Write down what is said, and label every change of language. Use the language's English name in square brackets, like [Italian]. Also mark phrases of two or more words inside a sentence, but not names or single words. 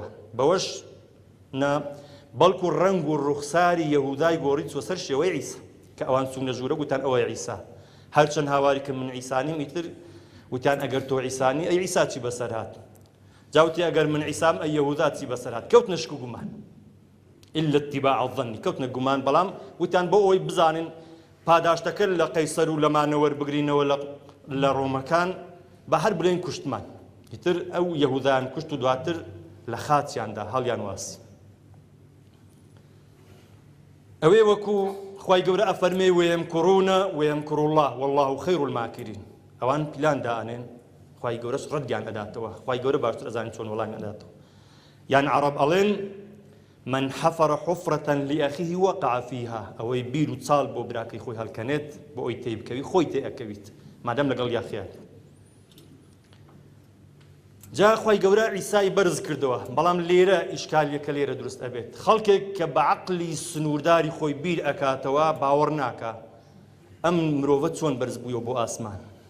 [Central Kurdish] بەوەش بەڵکو ڕەنگ و ڕوخساری یەهودای گۆڕی چوە سەر شێوەی عیسا، کە ئەوان چوونە ژوورە گوتان ئەوەی عیسا. هەرچەند هاواری کرد من عیسانیم، ئیتر وتیان ئەگەر تۆ عیسانی ئەی عیسا چی بەسەر هات؟ جاوتی ئەگەر من عیسام ئەی یەهودا چی بەسەر هات؟ کەوتنە شک و گومان، [Arabic] إلا اتباع الظن، [Central Kurdish] کەوتنە گومان. بەڵام وتیان بۆ ئەوەی بزانن پاداشتەکە لە قەیسەر و لەمانەوە بگرینەوە لە ڕۆمەکان بە هەر بڵێن کوشتمان. ئیتر ئەو یەهودایان کوشت و دواتر لە خاچیاندا هەڵیان واسی. ئەوێ وەکو خوای گەورە ئەفەرمێ [Arabic] وەیەمکوڕونە وەیەمکوڕ الله والله خەیر الماکرین. [Central Kurdish] ئەوان پلان دائنێن، خوای گەورەش ڕەتیان ئەداتەوە. خوای گەورە باشتر ئەزانێت چۆن وەڵامی ئەداتەوە. یان عەرەب ئەڵێن [Arabic] من حفر حفرة لأخيه وقع فيها، [Central Kurdish] ئەوەی بیر و چاڵ بۆ براکەی خۆی هەڵکەنێت بۆ ئەوی تێبکەوی خۆی تێ ئەکەویت، مادەم لەگەڵ یاخیات. جا خوای گەورە عیسای بەرز کردەوە، بەڵام لێرە ئیشکالیەکە لێرە دروست ئەبێت. خەڵکێک کە بە عەقلی سنوورداری خۆی بیر ئەکاتەوە باوەڕ ناکا ئەم مرۆڤە چۆن بەرز بوویەوە بۆ ئاسمان.